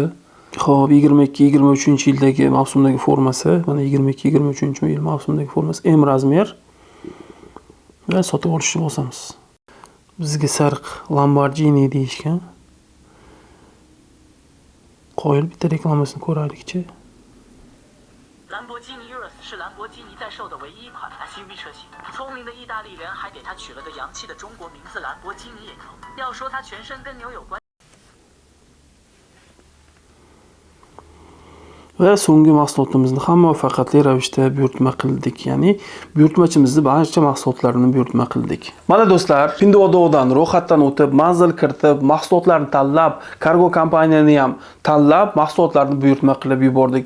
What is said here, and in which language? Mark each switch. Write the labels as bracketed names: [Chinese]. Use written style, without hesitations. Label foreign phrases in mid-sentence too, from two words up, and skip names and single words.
[Uzbek] Xo'p, 22-23-yildagi mavsumdagi formasi, mana 22-23-yil mavsumdagi formasi M razmer va sotib olishni bosamiz. Bizga sariq Lamborghini deyishgan. Qo'yil bitta reklamasini ko'raylik-chi. [Chinese] Lamborghini Urus 是兰博基尼在售的唯一一款 SUV 车型。聪明的意大利人还给它取了个洋气的中国名字兰博基尼也可。要说它全身跟牛有关。 [Uzbek] Va so'nggi mahsulotimizni ham muvaffaqiyatli ravishda buyurtma qildik. Ya'ni buyurtmachimizni barcha mahsulotlarini buyurtma qildik. Mana do'stlar, Pinduodo'dan ro'yxatdan o'tib, manzil kiritib, mahsulotlarni tanlab, kargo kompaniyani ham tanlab, mahsulotlarni buyurtma qilib yubordik.